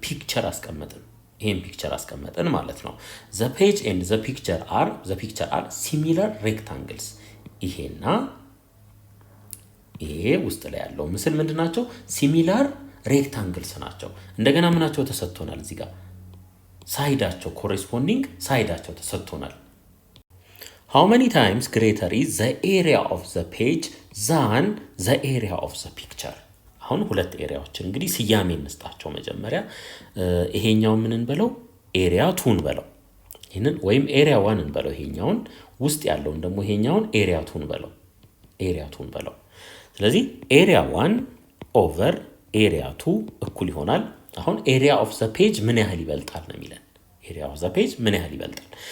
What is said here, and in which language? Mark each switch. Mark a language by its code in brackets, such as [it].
[am] ፒክቸር አስቀመጥን። ይሄን ፒክቸር አስቀመጥን ማለት ነው። [en] ዘ ፔጅ ኤንድ ዘ ፒክቸር አር ሲሚላር ሬክታንግልስ። [am] ይሄና ይሄ ውስጥ ላይ ያለው ምስል ምንድናቸው? ሲሚላር ሬክታንግልስ ናቸው። እንደገና ምናቸው ተሰጥቶናል? እዚህ ጋር ሳይዳቸው ኮሬስፖንዲንግ ሳይዳቸው ተሰጥቶናል። [en] how many times greater is the area of the page than the area of the picture? [am] አሁን 2 ኤሪያዎችን እንግዲህ ስያሜ እንስጣቸው። መጀመሪያ ይሄኛው ምን እንበለው? ኤሪያ 2 እንበለው። ይሄንን ወይም ኤሪያ 1 እንበለው። ይሄኛውን ውስጥ ያለውን ደግሞ ይሄኛውን ኤሪያ 2 እንበለው። ስለዚህ ኤሪያ 1 ኦቨር ኤሪያ 2 እኩል ይሆናል። አሁን ኤሪያ ኦፍ ዘ ፔጅ ምን ያህል ይበልጣል ነው የሚለን። ኤሪያ ኦፍ ዘ ፔጅ ምን ያህል ይበልጣል?